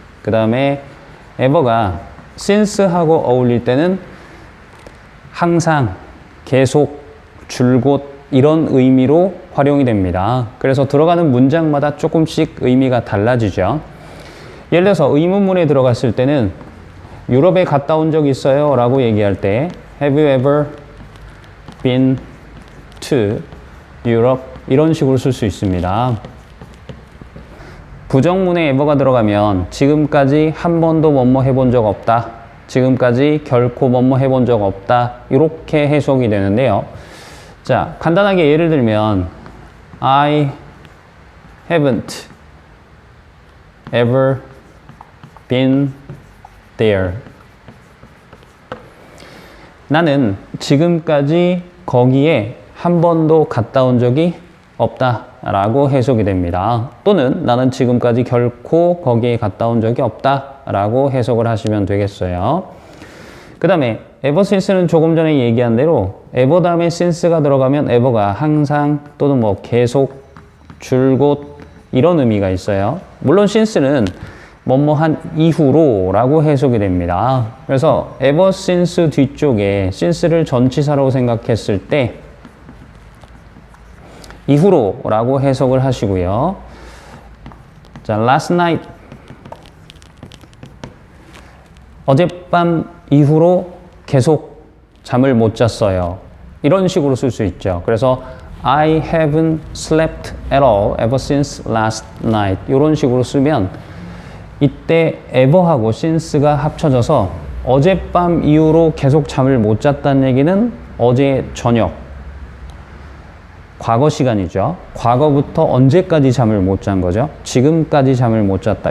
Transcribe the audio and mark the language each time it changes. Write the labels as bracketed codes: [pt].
[ko] 그 다음에 ever가 since하고 어울릴 때는 항상, 계속, 줄곧 이런 의미로 활용이 됩니다. 그래서 들어가는 문장마다 조금씩 의미가 달라지죠. 예를 들어서 의문문에 들어갔을 때는 유럽에 갔다 온 적 있어요? 라고 얘기할 때 [en] Have you ever been to Europe? [ko] 이런 식으로 쓸 수 있습니다. 부정문에 ever가 들어가면 지금까지 한 번도 뭐뭐 해본 적 없다. 지금까지 결코 뭐뭐 해본 적 없다. 이렇게 해석이 되는데요. 자, 간단하게 예를 들면 [en] I haven't ever been there. [ko] 나는 지금까지 거기에 한 번도 갔다 온 적이 없다 라고 해석이 됩니다. 또는 나는 지금까지 결코 거기에 갔다 온 적이 없다 라고 해석을 하시면 되겠어요. 그 다음에 ever since는 조금 전에 얘기한 대로 ever 다음에 since가 들어가면 ever가 항상 또는 뭐 계속 줄곧 이런 의미가 있어요. 물론 since는 뭐뭐한 이후로 라고 해석이 됩니다. 그래서 ever since 뒤쪽에 since를 전치사로 생각했을 때 이후로 라고 해석을 하시고요. 자, [en] last night [ko] 어젯밤 이후로 계속 잠을 못 잤어요. 이런 식으로 쓸 수 있죠. 그래서 [en] I haven't slept at all ever since last night. [ko] 이런 식으로 쓰면 이때 ever하고 since가 합쳐져서 어젯밤 이후로 계속 잠을 못 잤다는 얘기는 어제 저녁, 과거 시간이죠. 과거부터 언제까지 잠을 못 잔 거죠? 지금까지 잠을 못 잤다.